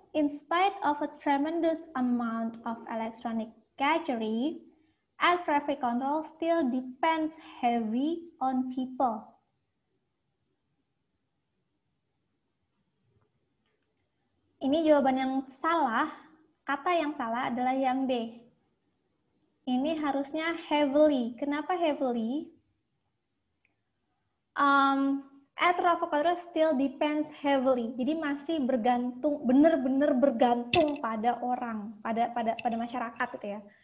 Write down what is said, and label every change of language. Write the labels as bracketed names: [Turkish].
[English] In spite of a tremendous amount of electronic gadgetry, air traffic control still depends heavy on people. [Indonesian] Ini jawaban yang salah, kata yang salah adalah yang D. Ini harusnya heavily. Kenapa heavily? [English] Air traffic control still depends heavily. [Indonesian] Jadi masih bergantung, benar-benar bergantung pada orang, pada masyarakat gitu ya.